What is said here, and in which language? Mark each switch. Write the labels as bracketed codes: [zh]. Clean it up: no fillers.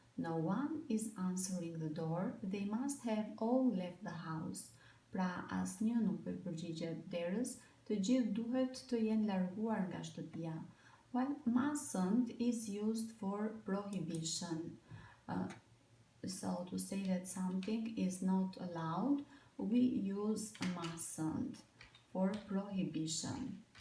[en] No one is answering the door. They must have all left the house. [sq] Pra, asnjë nuk po i përgjigjet derës, të gjithë duhet të jenë larguar nga shtëpia. [en] While mustn't is used for prohibition. So to say that something is not allowed, we use mustn't for prohibition.